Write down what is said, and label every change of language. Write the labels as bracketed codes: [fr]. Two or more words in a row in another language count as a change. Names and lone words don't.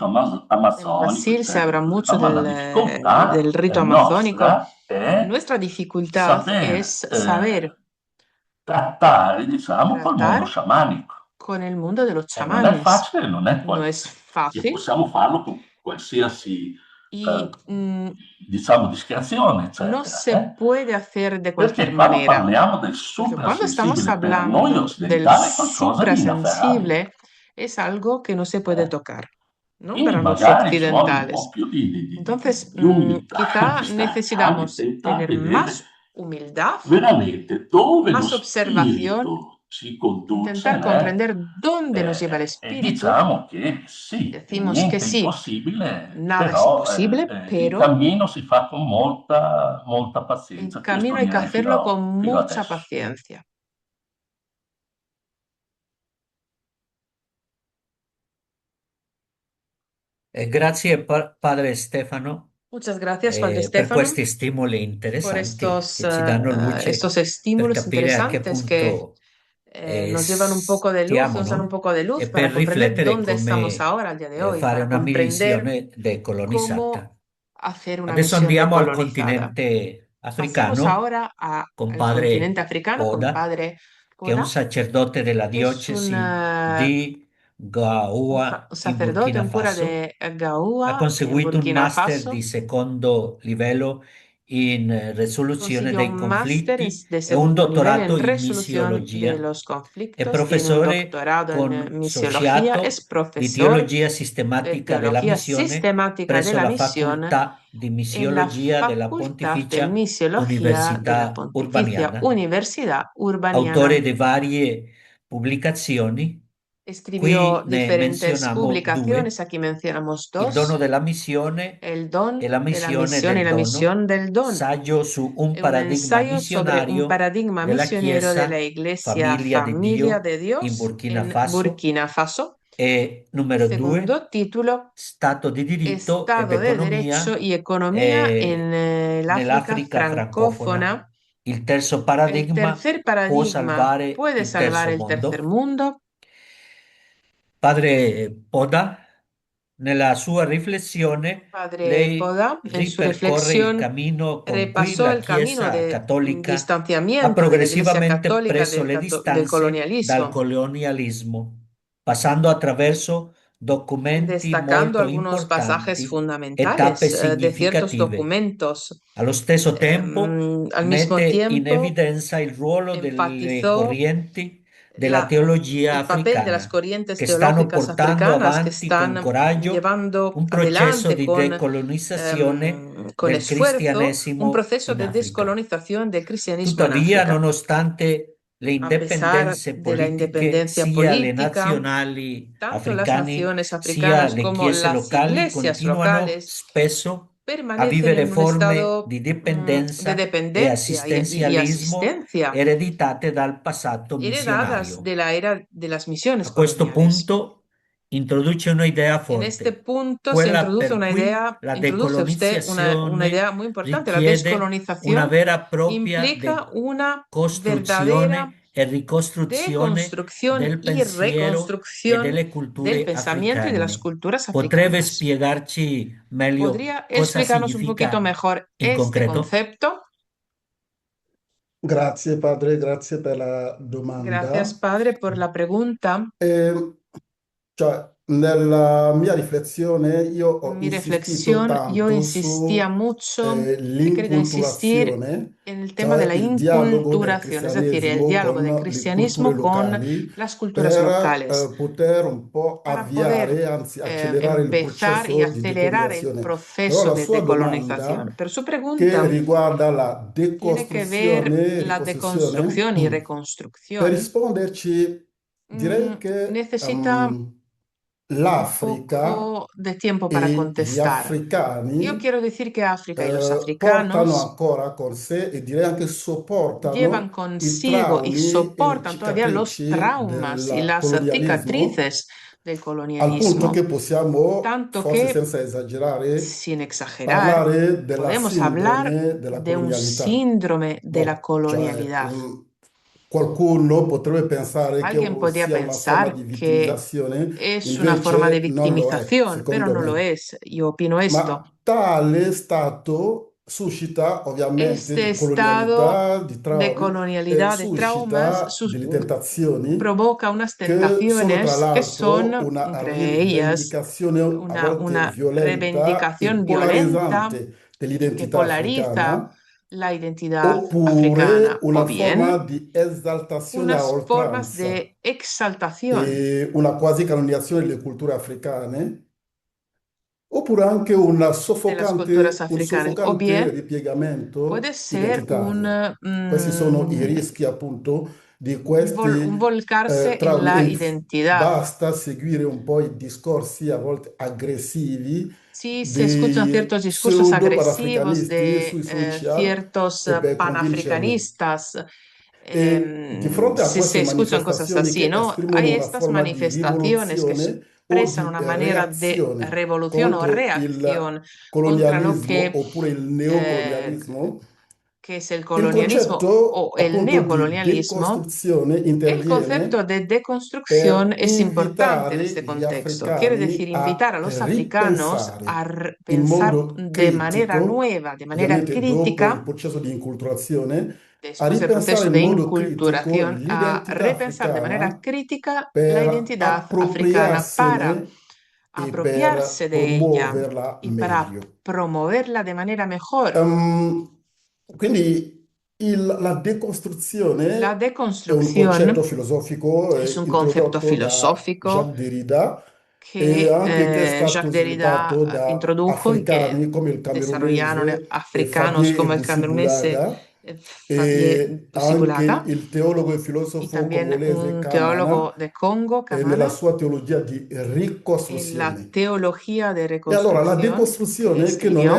[es] En [it] amazzonico, [es] Brasil se habla [it] eccetera, [es] mucho [it] ma la [es] del [it] difficoltà [es] rito amazónico. [it] nostra è [es] Nuestra dificultad [it] saper [es] es saber [it] trattare, diciamo, col mondo [es] tratar [it] sciamanico. [es] con el mundo de los [it] E non è [es] chamanes. [it] facile, non è [es] No es [it] che [es] fácil [it] possiamo farlo con qualsiasi, [es] y [it] diciamo, discrezione, [es] no [it] eccetera. [es] se puede hacer de [it] Perché [es] cualquier [it] quando [es] manera. [it] parliamo del [es] Porque cuando estamos [it] suprasensibile per noi [es] hablando del [it] occidentali è qualcosa di inafferrabile. [es] suprasensible, es algo que no se puede tocar, ¿no? [it] Quindi [es] Para los [it] magari ci vuole un po' [es] occidentales. [it] più [es] Entonces, [it] di umiltà, [es] quizá [it] di stare calmi, [es] necesitamos [it] tentare [es] tener [it] di vedere [es] más humildad, [it] veramente dove lo [es] más observación, [it] spirito ci conduce, [es] intentar [it] né? [es] comprender dónde nos lleva el [it] E [es] espíritu. [it] diciamo che sì, [es] Decimos [it] niente [es] que [it] è [es] sí, [it] impossibile, [es] nada es [it] però [es] imposible, [it] il [es] pero [it] cammino si fa con molta [es] el [it] pazienza. Questo [es] camino hay que [it] direi [es] hacerlo con [it] fino [es] mucha [it] adesso. [es] paciencia. [it] Grazie padre Stefano [es] Muchas gracias, Padre [it] per [es] Stefano, [it] questi stimoli [es] por [it] interessanti [es] estos, [it] che ci danno luce [es] estos [it] per [es] estímulos [it] capire a che [es] interesantes que [it] punto [es] nos llevan un poco de luz, [it] stiamo, [es] nos dan un [it] no? [es] poco de luz [it] E [es] para [it] per [es] comprender [it] riflettere [es] dónde estamos [it] come [es] ahora, al día de hoy, [it] fare [es] para [it] una [es] comprender [it] missione decolonizzata. [es] cómo hacer una [it] Adesso [es] misión [it] andiamo al [es] decolonizada. [it] continente [es] Pasemos [it] africano [es] ahora [it] con [es] al continente [it] padre africano con Poda, [es] Padre [it] che è un [es] Poda. [it] sacerdote della [es] Es [it] diocesi di Gaoua [es] un [it] in [es] sacerdote, [it] Burkina [es] un cura [it] Faso. [es] de [it] Ha [es] Gaoua en [it] conseguito un [es] Burkina [it] master [es] Faso. [it] di secondo livello in risoluzione [es] Consiguió [it] dei [es] un máster [it] conflitti [es] de [it] e un [es] segundo nivel [it] dottorato [es] en [it] in [es] resolución de [it] missiologia. [es] los [it] È [es] conflictos. Tiene un [it] professore [es] doctorado en misiología. Es [it] consociato di [es] profesor [it] teologia [es] de [it] sistematica della [es] teología [it] missione [es] sistemática de [it] presso [es] la [it] la [es] misión [it] facoltà di [es] en la [it] missiologia della [es] Facultad de [it] Pontificia [es] Misiología de la [it] Università [es] Pontificia [it] Urbaniana, [es] Universidad [it] autore [es] Urbaniana. [it] di varie pubblicazioni. [es] Escribió [it] Qui ne [es] diferentes [it] menzioniamo due: [es] publicaciones, aquí mencionamos [it] Il dono [es] dos, [it] della missione [es] el don [it] e la [es] de la [it] missione [es] misión y [it] del [es] la [it] dono, [es] misión del don, [it] saggio su un [es] un [it] paradigma [es] ensayo sobre un [it] missionario [es] paradigma [it] della [es] misionero de la [it] Chiesa [es] Iglesia [it] Famiglia di [es] Familia [it] Dio [es] de [it] in [es] Dios [it] Burkina [es] en [it] Faso. [es] Burkina Faso. [it] E [es] Y [it] numero 2, [es] segundo título, [it] Stato di diritto ed [es] Estado de Derecho [it] economia [es] y Economía en el África [it] nell'Africa francofona. [es] francófona. [it] Il terzo [es] El [it] paradigma [es] tercer [it] può [es] paradigma [it] salvare [es] puede [it] il [es] salvar [it] terzo [es] el tercer [it] mondo. [es] mundo. [it] Padre Poda, nella sua riflessione, [es] Padre [it] lei [es] Poda, en su [it] ripercorre il [es] reflexión, [it] cammino con cui [es] repasó [it] la [es] el camino [it] Chiesa [es] de [it] cattolica ha [es] distanciamiento de la Iglesia [it] progressivamente [es] Católica [it] preso le [es] del [it] distanze dal [es] colonialismo, [it] colonialismo, passando attraverso documenti [es] destacando [it] molto [es] algunos pasajes [it] importanti e tappe [es] fundamentales de ciertos [it] significative. [es] documentos. [it] Allo stesso tempo [es] Al mismo [it] mette in [es] tiempo, [it] evidenza il ruolo delle [es] enfatizó [it] correnti della teologia [es] el papel de las [it] africana [es] corrientes [it] che stanno [es] teológicas [it] portando [es] africanas que [it] avanti con [es] están [it] coraggio [es] llevando [it] un processo [es] adelante [it] di decolonizzazione [es] con [it] del [es] esfuerzo un [it] cristianesimo [es] proceso [it] in [es] de [it] Africa. [es] descolonización del cristianismo en [it] Tuttavia, [es] África. [it] nonostante le [es] A pesar [it] indipendenze [es] de la [it] politiche, [es] independencia [it] sia le [es] política, [it] nazionali [es] tanto las [it] africane, [es] naciones [it] sia [es] africanas [it] le [es] como [it] chiese [es] las [it] locali [es] iglesias [it] continuano [es] locales [it] spesso a [es] permanecen [it] vivere [es] en un [it] forme [es] estado [it] di [es] de [it] dipendenza e [es] dependencia y [it] assistenzialismo [es] asistencia [it] ereditate dal passato [es] heredadas [it] missionario. [es] de la era de las misiones [it] A questo [es] coloniales. [it] punto introduce una idea [es] En este [it] forte, [es] punto se [it] quella [es] introduce [it] per [es] una [it] cui [es] idea, [it] la [es] introduce usted una [it] decolonizzazione [es] idea muy importante. La [it] richiede una [es] descolonización [it] vera e propria [es] implica una verdadera [it] costruzione e ricostruzione [es] deconstrucción [it] del [es] y [it] pensiero e [es] reconstrucción [it] delle [es] del [it] culture [es] pensamiento y de las [it] africane. [es] culturas [it] Potrebbe [es] africanas. [it] spiegarci meglio [es] ¿Podría [it] cosa [es] explicarnos un poquito [it] significa [es] mejor [it] in [es] este [it] concreto? [es] concepto? [it] Grazie padre, grazie per la [es] Gracias, [it] domanda. [es] padre, por la pregunta. [it] Cioè, nella mia riflessione io ho [es] En mi [it] insistito [es] reflexión, yo [it] tanto [es] insistía [it] su [es] mucho, he querido insistir [it] l'inculturazione, [es] en el tema de [it] cioè [es] la [it] il dialogo del [es] inculturación, es decir, el [it] cristianesimo [es] diálogo del [it] con le culture [es] cristianismo con [it] locali [es] las culturas [it] per [es] locales, [it] poter un po' [es] para poder [it] avviare, anzi accelerare il [es] empezar y [it] processo di [es] acelerar el [it] decolonizzazione. Però [es] proceso [it] la [es] de [it] sua [es] decolonización. [it] domanda, [es] Pero su [it] che [es] pregunta [it] riguarda la [es] tiene que ver [it] decostruzione e [es] la [it] ricostruzione, [es] deconstrucción y [it] per [es] reconstrucción. [it] risponderci direi che [es] Necesita un [it] l'Africa [es] poco de tiempo para [it] e gli [es] contestar. Yo [it] africani [es] quiero decir que África y los [it] portano [es] africanos [it] ancora con sé e direi anche [es] llevan [it] sopportano i [es] consigo y [it] traumi e le [es] soportan todavía los [it] cicatrici [es] traumas y [it] del [es] las [it] colonialismo, [es] cicatrices del [it] al punto [es] colonialismo, [it] che possiamo, [es] tanto [it] forse [es] que, [it] senza esagerare, [es] sin exagerar, [it] parlare della [es] podemos hablar [it] sindrome della [es] de un [it] colonialità. [es] síndrome de la [it] Boh, cioè, [es] colonialidad. [it] qualcuno potrebbe pensare che [es] Alguien podría [it] sia una forma [es] pensar [it] di [es] que [it] vittimizzazione, [es] es una forma de [it] invece non lo è, [es] victimización, pero [it] secondo [es] no lo [it] me. [es] es. Yo opino esto. [it] Ma tale stato suscita ovviamente [es] Este [it] di [es] estado [it] colonialità, di [es] de [it] traumi, [es] colonialidad, de traumas, [it] suscita delle tentazioni [es] provoca unas [it] che sono tra [es] tentaciones que son, [it] l'altro una [es] entre ellas, [it] rivendicazione a volte [es] una [it] violenta e [es] reivindicación violenta [it] polarizzante [es] que [it] dell'identità [es] polariza [it] africana, [es] la identidad [it] oppure [es] africana, o [it] una [es] bien [it] forma di esaltazione a [es] unas formas [it] oltranza [es] de exaltación [it] e una quasi canonizzazione delle culture africane, oppure anche [es] de las culturas [it] un [es] africanas, o [it] soffocante [es] bien [it] ripiegamento [es] puede ser [it] identitario. Questi sono i rischi appunto di questi [es] un volcarse en [it] traumi. [es] la [it] E [es] identidad. [it] basta seguire un po' i discorsi a volte aggressivi [es] Sí, se escuchan [it] dei [es] ciertos discursos agresivos [it] pseudo-panafricanisti [es] de [it] sui social [es] ciertos [it] per convincerli. [es] panafricanistas. [it] E di fronte a [es] Si se [it] queste [es] escuchan cosas [it] manifestazioni [es] así, [it] che [es] ¿no? [it] esprimono [es] Hay [it] una [es] estas [it] forma di [es] manifestaciones que [it] rivoluzione o [es] expresan [it] di [es] una manera de [it] reazione [es] revolución o [it] contro il [es] reacción contra lo [it] colonialismo oppure il eh, neocolonialismo, [es] que es el [it] il [es] colonialismo [it] concetto [es] o el [it] appunto di [es] neocolonialismo. [it] decostruzione [es] El concepto [it] interviene [es] de deconstrucción [it] per [es] es importante en [it] invitare [es] este [it] gli [es] contexto. Quiere decir [it] africani [es] invitar [it] a [es] a los africanos a [it] ripensare in [es] pensar [it] modo [es] de manera [it] critico, [es] nueva, de manera [it] ovviamente dopo il [es] crítica, [it] processo di inculturazione, a [es] después del [it] ripensare [es] proceso [it] in [es] de [it] modo critico [es] inculturación, a [it] l'identità [es] repensar de manera [it] africana [es] crítica la [it] per [es] identidad africana para [it] appropriarsene e per [es] apropiarse de ella [it] promuoverla [es] y para [it] meglio. [es] promoverla de manera mejor. [it] Quindi la decostruzione [es] La [it] è un concetto [es] deconstrucción [it] filosofico [es] es un concepto [it] introdotto da [es] filosófico [it] Jacques Derrida e [es] que [it] anche che è stato [es] Jacques Derrida [it] sviluppato da [es] introdujo y que [it] africani come il [es] desarrollaron [it] camerunese [es] africanos [it] Fabien [es] como el camerunense [it] Ebousi-Boulaga [es] Fabien [it] e anche [es] Busibulaga [it] il teologo e [es] y [it] filosofo [es] también [it] congolese [es] un teólogo [it] Kamana [es] de Congo, [it] nella [es] Kamana, [it] sua teologia di [es] en la [it] ricostruzione. [es] teología de [it] E allora la [es] reconstrucción que [it] decostruzione, che non è